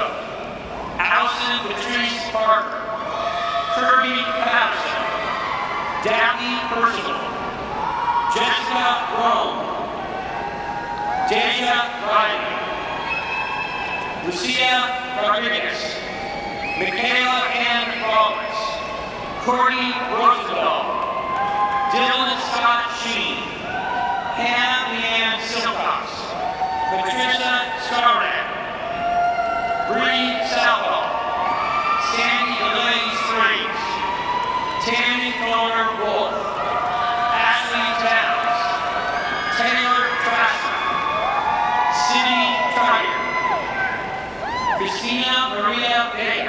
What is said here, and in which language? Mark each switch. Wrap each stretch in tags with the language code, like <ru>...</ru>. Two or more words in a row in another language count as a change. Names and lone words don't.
<en>Allison Patrice Parker. Kirby Patterson. Daphne Percival. Jessica Rome. Deja Riley. Lucia Rodriguez. Michaela Ann Roberts. Courtney Rosendahl. Dylan Scott Sheen. Hannah Leanne Silcox. Patricia Scarnett. Bree Salvo. Sandy Elaine Springs. Tammy Thorner Wolf. Ashley Towns. Taylor Trasser. Sydney Trier. Christina Maria Vega.</en>